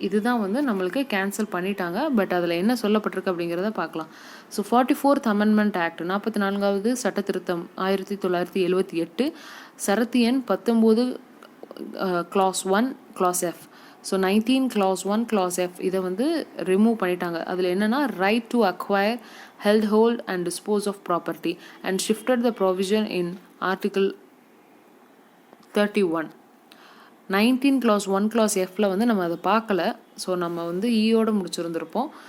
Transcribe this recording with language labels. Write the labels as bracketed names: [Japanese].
[Tamil] இதுதான் வந்து நம்மளுக்கு கேன்சல் பண்ணிட்டாங்க. பட் அதில் என்ன சொல்லப்பட்டிருக்கு அப்படிங்கிறத பார்க்கலாம். ஸோ 44th அமெண்ட்மெண்ட் ஆக்ட் 44வது சட்ட திருத்தம் 1978 சரத் எண் 19 clause 1 clause F. So 19 clause 1 clause F இதை வந்து ரிமூவ் பண்ணிட்டாங்க. அதில் என்னென்னா [English] Right to acquire held hold and dispose of property and shifted the provision in article 31. [Tamil] 19 clause 1 clause Fல வந்து நம்ம அதை பார்க்கல. ஸோ நம்ம வந்து ஈயோடு முடிச்சிருந்துருப்போம்.